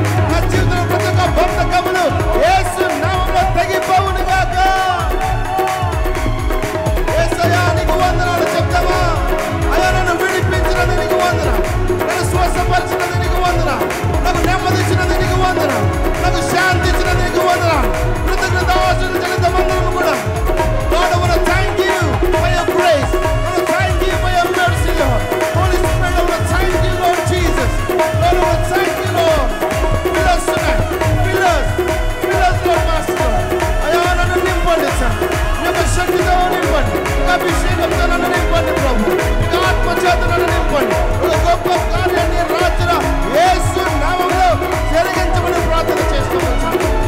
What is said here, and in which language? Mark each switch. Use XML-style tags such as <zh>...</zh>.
<te>నా జీవితంలో ప్రతి ఒక్క బంధకములు యేసు నామములో తెగిపోవును గాక. యేసయ్యా నీకు వందనాలు చెప్తామా? అయ్యా నన్ను విడిపించినది నీకు వందనాలు, నన్ను స్వస్థపరిచినది నీకు వందనాలు, నాకు నెమ్మది ఇచ్చినది నీకు వందనాలు, నాకు శాంతి ఇచ్చినది నీకు వందనాలు. కృతజ్ఞతాస్తుతులు చెల్లిద్దామందరం కూడా.</te> <en>Lord, I want to thank you for your grace. I want to thank you for your mercy, Lord. Holy Spirit, I want to thank you, Lord Jesus. Lord, I want to thank you, Lord. Fill us tonight. Fill us, Lord Master.</en> <te>అయ్యా నన్ను నింపండి sir, నీ యొక్క శక్తితో నింపండి, నీ అభిషేకంతో నన్ను నింపండి ప్రభు, నీ ఆత్మ చేత నన్ను నింపండి. ఒక గొప్ప కార్యాన్ని రాత్రి యేసు నామములో జరిగించమని ప్రార్థన చేస్తున్నాను.</te>